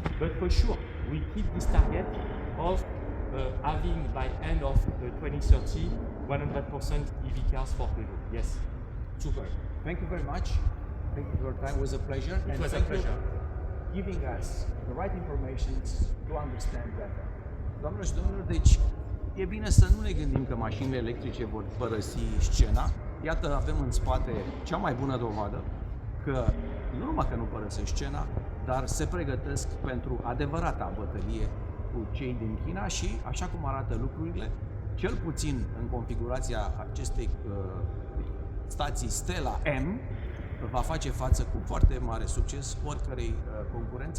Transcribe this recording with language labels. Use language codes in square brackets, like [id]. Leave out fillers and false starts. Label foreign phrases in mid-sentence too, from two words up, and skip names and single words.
[en] But for sure, we keep this target of having by end of 2030 100% EV cars for Peugeot. Yes. Super. Thank you very much. Thank you for your time. It was a pleasure. It was a thank you pleasure. giving us the right information to understand better. [ro] Doamnelor și domnilor, deci e bine să nu ne gândim că mașinile electrice vor părăsi scena. Iată, avem în spate cea mai bună dovadă că nu numai că nu părăsesc scena, dar se pregătesc pentru adevărata bătălie cu cei din China și, așa cum arată lucrurile, cel puțin în configurația acestei stații Stella M, va face față cu foarte mare succes oricărei concurențe.